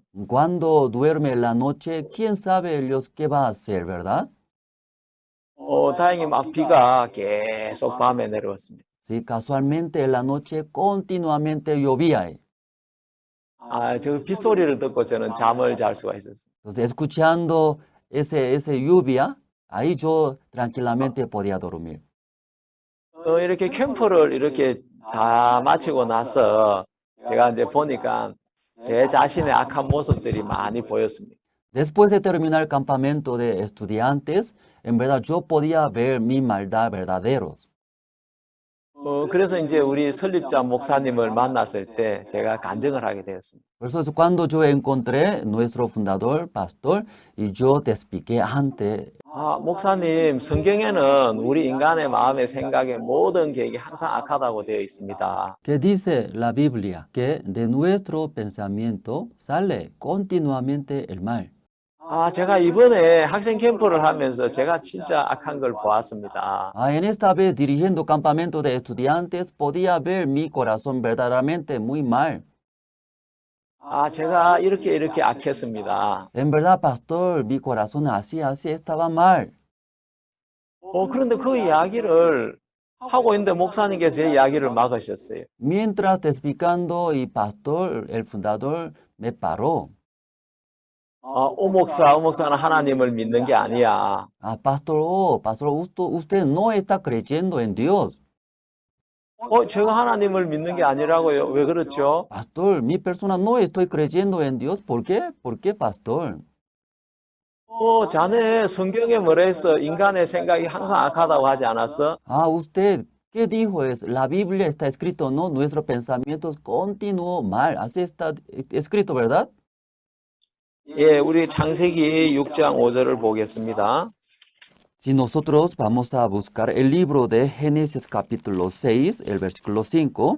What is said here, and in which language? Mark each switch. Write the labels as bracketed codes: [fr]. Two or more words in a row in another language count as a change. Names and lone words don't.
[es] Cuando duerme en la noche, ¿quién sabe Dios qué va a hacer, verdad? [ko] 다행히 막 비가 계속 밤에 내려왔습니다. [es] Sí, casualmente en la noche continuamente llovía. [ko] 저 빗소리를 듣고 저는 잠을 잘 수가 있었어요. [es] Entonces, escuchando ese lluvia, ahí yo tranquilamente podía dormir. [ko] 이렇게 캠프를 이렇게 다 마치고 나서 제가 이제 보니까 제 자신의 악한 모습들이 많이 보였습니다. [es] Después de terminar el campamento de estudiantes, en verdad yo podía ver mi maldad verdaderos. [ko] 그래서 이제 우리 설립자 목사님을 만났을 때 제가 간증을 하게 되었습니다. [es] Por eso es cuando yo encontré nuestro fundador, pastor, y yo te expliqué antes. [ko] 목사님, 성경에는 우리 인간의 마음의 생각의 모든 계획이 항상 악하다고 되어 있습니다. [es] Que dice la Biblia que de nuestro pensamiento sale continuamente el mal. [ko] 제가 이번에 학생 캠프를 하면서 제가 진짜 악한 걸 보았습니다. [es] En esta vez dirigiendo campamento de estudiantes podía ver mi corazón verdaderamente muy mal. [ko] 제가 이렇게 악했습니다. [es] En verdad, pastor, mi corazón así estaba mal. [ko] 그런데 그 이야기를 하고 있는데 목사님께 제 이야기를 막으셨어요. [es] Mientras explicando y pastor, el fundador me paró. [ko] 오목사는 하나님을 믿는 게 아니야. Pastor, usted no está creyendo en Dios. 제가 하나님을 믿는 게 아니라고요. 왜 그렇죠? [es] Pastor, mi persona no estoy creyendo en Dios. ¿Por qué? ¿Por qué, pastor? [ko] 자네 성경에 뭐라 했어? 인간의 생각이 항상 악하다고 하지 않았어? [es] Usted, ¿qué dijo? La Biblia está escrito, ¿no? Nuestros pensamientos continuo mal. Así está escrito, ¿verdad? [ko] 예, 우리 창세기 6장 5절을 보겠습니다. [es] Si nosotros vamos a buscar el libro de Génesis capítulo 6, el versículo 5.